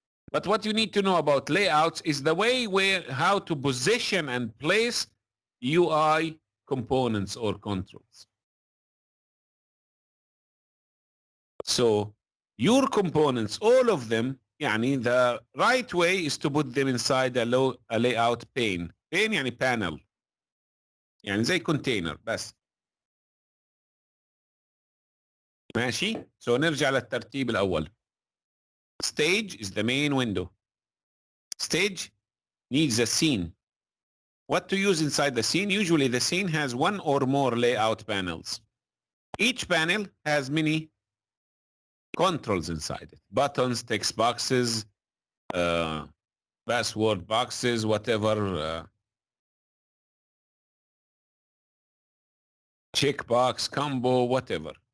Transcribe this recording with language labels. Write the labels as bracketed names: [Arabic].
[English] But what you need to know about layouts is the way how to position and place UI components or controls. So your components, all of them, يعني the right way is to put them inside a layout pane. Pane يعني panel. [Arabic] يعني زي container بس. ماشي؟ [English] So [Arabic] نرجع للترتيب الأول. [English] Stage is the main window. Stage needs a scene. What to use inside the scene? Usually the scene has one or more layout panels. Each panel has many controls inside it. Buttons, text boxes, password boxes, whatever, checkbox, combo, whatever.